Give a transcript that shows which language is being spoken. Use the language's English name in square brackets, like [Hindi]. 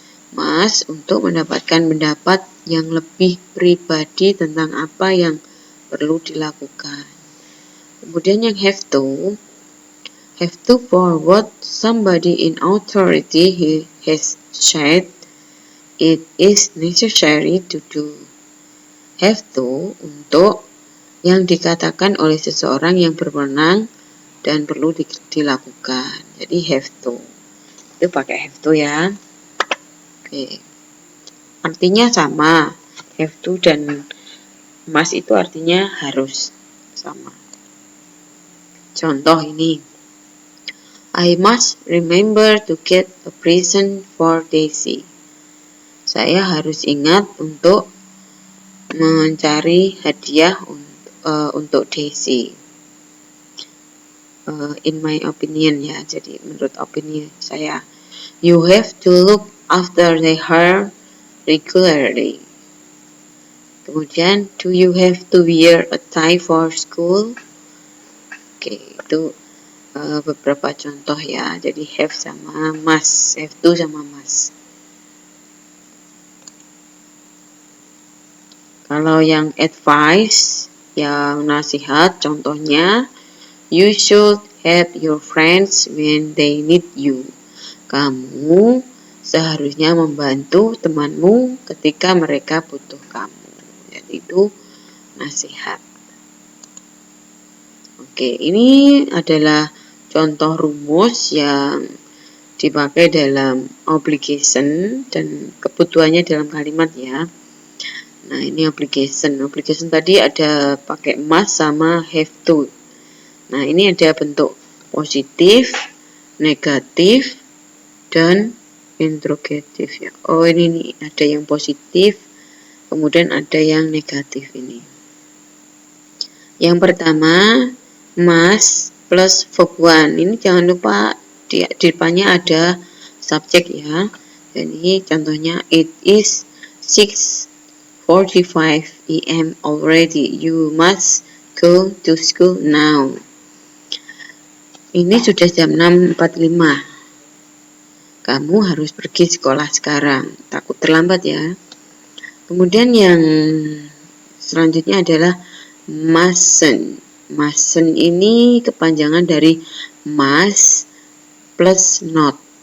[Indonesian] Must untuk mendapatkan pendapat yang lebih pribadi tentang apa yang perlu dilakukan. Kemudian yang [English] have to for what somebody in authority has said it is necessary to do. [Indonesian] Have to untuk yang dikatakan oleh seseorang yang berwenang dan perlu dilakukan. Jadi have to. Itu pakai have to ya. Oke. Artinya sama. Have to dan must itu artinya harus sama. Contoh ini. [English] I must remember to get a present for Daisy. [Indonesian] Saya harus ingat untuk mencari hadiah untuk Daisy. [English] In my opinion [Indonesian] ya, jadi menurut opini saya. [English] You have to look after her regularly. [Indonesian] Kemudian, [English] do you have to wear a tie for school? [Indonesian] Oke, itu beberapa contoh ya. Jadi have sama must, have to sama must. Kalau yang advice, yang nasihat, contohnya, [English] you should help your friends when they need you. [Indonesian] Kamu seharusnya membantu temanmu ketika mereka butuh kamu. Jadi itu nasihat. Oke, ini adalah contoh rumus yang dipakai dalam obligation dan kebutuhannya dalam kalimat ya. Nah, ini obligation. Obligation tadi ada pakai must sama have to. Nah, ini ada bentuk positif, negatif, dan interrogatif ya. Oh ini nih, ada yang positif, kemudian ada yang negatif ini. Yang pertama, must plus verb one. Ini jangan lupa di depannya ada subjek ya. Jadi contohnya, [English] it is 6:45 AM already. You must go to school now. [Indonesian] Ini sudah jam 6.45. Kamu harus pergi sekolah sekarang. Takut terlambat ya. Kemudian yang selanjutnya adalah mustn't. Mustn't ini kepanjangan dari must plus not.